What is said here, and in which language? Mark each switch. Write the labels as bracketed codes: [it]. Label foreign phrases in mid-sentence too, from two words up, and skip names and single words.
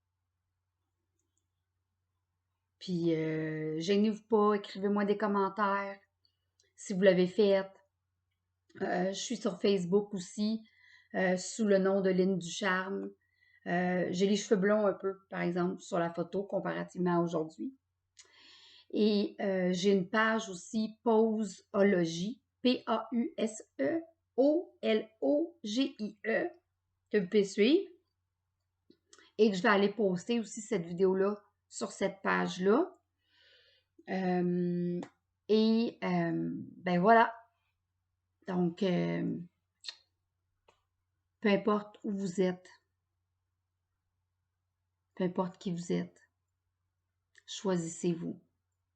[fr] Puis, gênez-vous pas, écrivez-moi des commentaires si vous l'avez fait. Je suis sur Facebook aussi, sous le nom de Lynne Ducharme. J'ai les cheveux blonds un peu, par exemple, sur la photo, comparativement à aujourd'hui. Et j'ai une page aussi, Pauseologie, P-A-U-S-E-O-L-O-G-I-E, que vous pouvez suivre. Et que je vais aller poster aussi cette vidéo-là sur cette page-là. Ben voilà. Donc, peu importe où vous êtes, peu importe qui vous êtes, choisissez-vous.